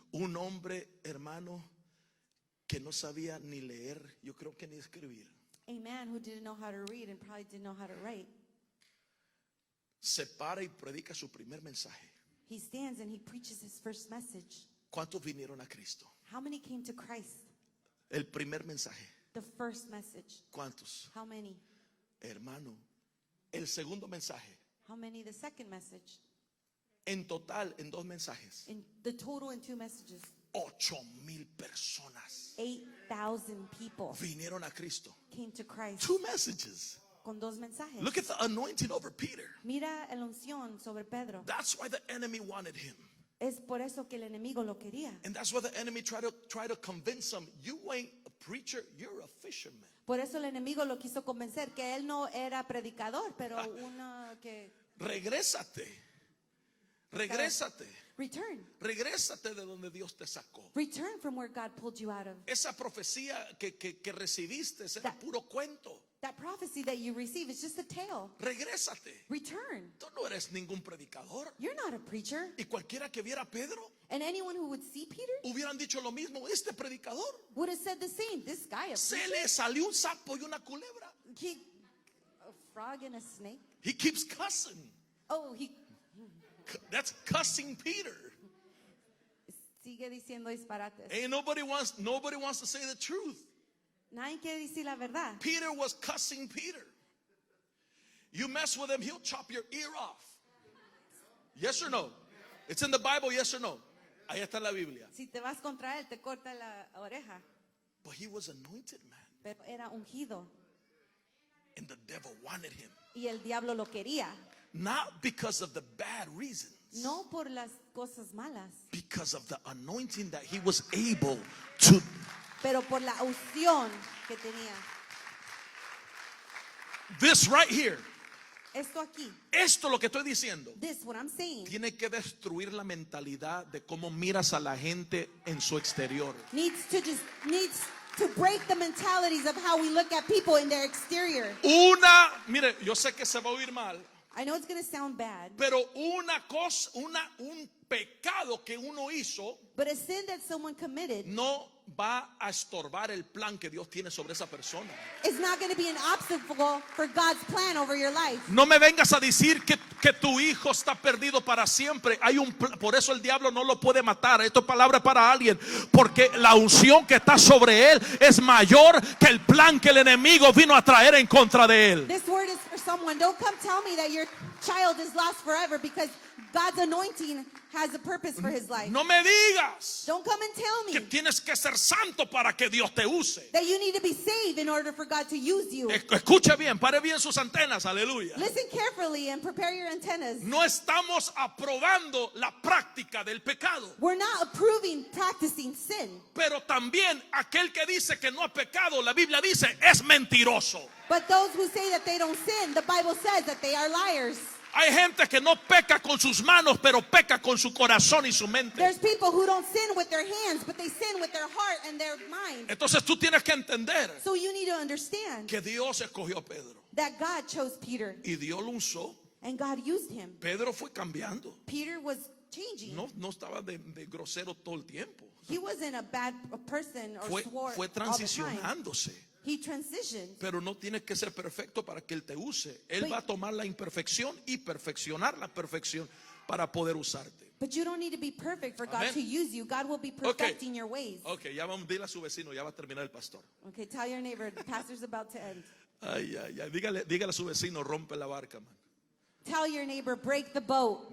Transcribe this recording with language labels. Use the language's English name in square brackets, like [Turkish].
[Spanish] Un hombre, hermano, que no sabía ni leer, yo creo que ni escribir. [English] A man who didn't know how to read and probably didn't know how to write. [Spanish] Se para y predica su primer mensaje. [English] He stands and he preaches his first message. [Spanish] ¿Cuántos vinieron a Cristo? [English] How many came to Christ? [Spanish] El primer mensaje. [English] The first message. [Spanish] ¿Cuántos? [English] How many? [Spanish] Hermano, el segundo mensaje. [English] How many the second message? [Spanish] En total, en dos mensajes, [English] In the total in two messages, [Spanish] 8,000 personas [English] 8,000 people [Spanish] vinieron a Cristo. [English] came to Christ Two messages. [Spanish] con dos mensajes. [English] Look at the anointing over Peter. [Spanish] Mira el unción sobre Pedro. [English] That's why the enemy wanted him. [Spanish] Es por eso que el enemigo lo quería. [English] And that's why the enemy tried to convince him, you ain't a preacher, you're a fisherman. [Spanish] Por eso el enemigo lo quiso convencer que él no era predicador, pero uno que Regrésate. Regrésate. [English] return [Spanish] De donde Dios te sacó. [English] Return from where God pulled you out of. [Spanish] Esa profecía que recibiste era puro cuento. [English] That prophecy that you receive is just a tale. [Spanish] Regrésate. [English] Return. [Spanish] Tú no eres ningún predicador. [English] You're not a preacher. [Spanish] Y cualquiera que viera a Pedro [English] And anyone who would see Peter [Spanish] hubieran dicho lo mismo. Este predicador [English] would have said the same. This guy, a [Spanish] se [English] preacher? [Spanish] le salió un sapo y una culebra. [English] A frog and a snake? He keeps cussing. Oh, he That's cussing Peter. [Spanish] sigue diciendo disparates. [English] Ain't nobody wants to say the truth. [Spanish] Nadie quiere decir la verdad. [English] Peter was cussing Peter. You mess with him, he'll chop your ear off. Yes or no? It's in the Bible, yes or no? [Spanish] Ahí está en la Biblia. Si te vas contra él, te corta la oreja. [English] But he was anointed, man. [Spanish] Pero era ungido. [English] And the devil wanted him. [Spanish] Y el diablo lo quería. [English] Not because of the bad reasons. [Spanish] No por las cosas malas, [English] Because of the anointing that he was able to. [Spanish] pero por la unción que tenía. [English] This right here. [Spanish] Esto aquí, Esto lo que estoy diciendo. [English] this what I'm saying, [Spanish] Tiene que destruir la mentalidad de cómo miras a la gente en su exterior. [English] needs to break the mentalities of how we look at people in their exterior. [Spanish] Mire, yo sé que se va a oír mal. [English] I know it's going to sound bad, [Spanish] pero una cosa, un pecado que uno hizo [English] but a sin that someone committed [Spanish] no va a estorbar el plan que Dios tiene sobre esa persona. [English] is not going to be an obstacle for God's plan over your life. [Spanish] No me vengas a decir que tu hijo está perdido para siempre. Hay por eso el diablo no lo puede matar. Esto es palabra para alguien, porque la unción que está sobre él es mayor que el plan que el enemigo vino a traer en contra de él. [English] This word is for someone. Don't come tell me that your child is lost forever, because God's anointing has a purpose for his life. [Spanish] No me digas [English] Don't come and tell [Spanish] que [English] me [Spanish] tienes que ser santo para que Dios te use. [English] that you need to be saved in order for God to use you. [Spanish] Escuche bien, pare bien sus antenas, aleluya. [English] Listen carefully and prepare your antennas. [Spanish] No estamos aprobando la práctica del pecado, [English] We're not approving practicing sin, [Spanish] pero también aquel que dice que no ha pecado, la Biblia dice, es mentiroso. [English] but those who say that they don't sin, the Bible says that they are liars. [Spanish] Hay gente que no peca con sus manos, pero peca con su corazón y su mente. [English] There's people who don't sin with their hands, but they sin with their heart and their mind. [Spanish] Entonces tú tienes que entender [English] So you need to understand [Spanish] que Dios escogió a Pedro [English] that God chose Peter [Spanish] y Dios lo usó. [English] and God used him. [Spanish] Pedro fue cambiando. [English] Peter was changing. [Spanish] No estaba de grosero todo el tiempo. [English] He wasn't a bad person or swore [Spanish] Fue [English] all the time. [Spanish] transicionándose. [English] He transitioned. [Spanish] Pero no tienes que ser perfecto para que Él te use. Él va a tomar la imperfección y perfeccionar la perfección para poder usarte. [English] But you don't need to be perfect for God Amen. to use you. God will be perfecting your ways. [Spanish] Ok, ya vamos, dile a su vecino, ya va a terminar el pastor. [English] Okay, tell your neighbor, the pastor's about to end. [Spanish] Ay, dígale a su vecino, rompe la barca, man. [English] Tell your neighbor, break the boat.